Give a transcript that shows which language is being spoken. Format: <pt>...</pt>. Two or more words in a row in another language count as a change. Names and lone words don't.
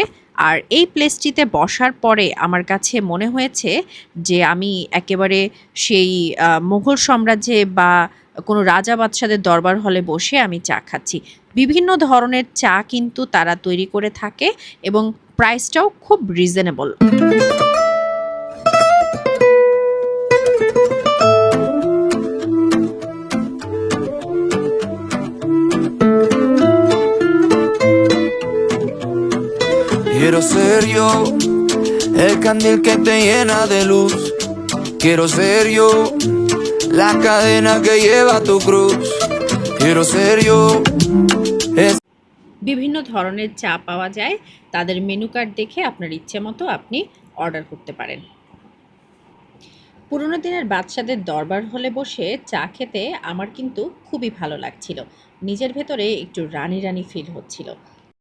<bn>আর এই প্লেসটিতে বসার পরে আমার কাছে মনে হয়েছে যে আমি একেবারে সেই মুঘল সাম্রাজ্যে বা কোনো রাজা বাদশাদের দরবার হলে বসে আমি চা খাচ্ছি। বিভিন্ন ধরনের চা কিন্তু তারা তৈরি করে থাকে এবং প্রাইসটাও খুব রিজনেবল।</bn> <es>Quiero ser yo, el candil que te llena de luz. Quiero ser yo, la cadena que lleva tu cruz. Quiero ser yo.</es> <bn>বিভিন্ন ধরনের চা পাওয়া যায়, তাদের মেনু কার্ড দেখে আপনার ইচ্ছে মতো আপনি অর্ডার করতে পারেন। পুরোনো দিনের বাদশাদের দরবার হলে বসে চা খেতে আমার কিন্তু খুবই ভালো লাগছিল। নিজের ভেতরে একটু রানী রানী ফিল হচ্ছিল।</bn>